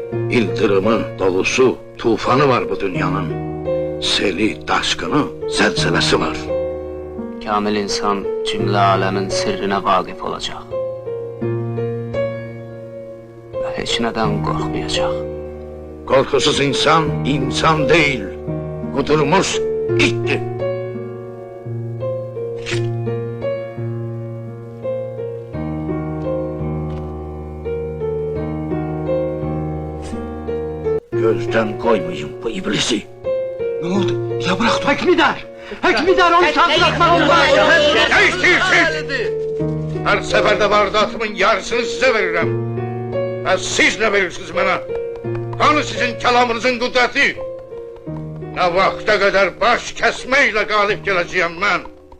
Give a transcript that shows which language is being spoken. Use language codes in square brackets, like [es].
[az] İldırımı, dolusu, tufanı var bu dünyanın. Seli, daşqını, zəlzələsi var. Kamil insan cümlə aləmin sirrinə vaqif olacaq. Və heç nədən qorxmayacaq. Qorxusuz insan, insan deyil. Qudurmuş itdir. Gözdən qoymayın bu iblisi. Nə oldu? [tr] Ya bırak dur. Hökmedar! Hökmedar onu sağ bırakmak olmaz! Ne istiyorsun? Her seferde vardatımın yarısını size veririm. Ve siz ne verirsiniz bana? Hani sizin kelamınızın kudreti? Ne vakte kadar baş kesmeyle galip geleceğim ben?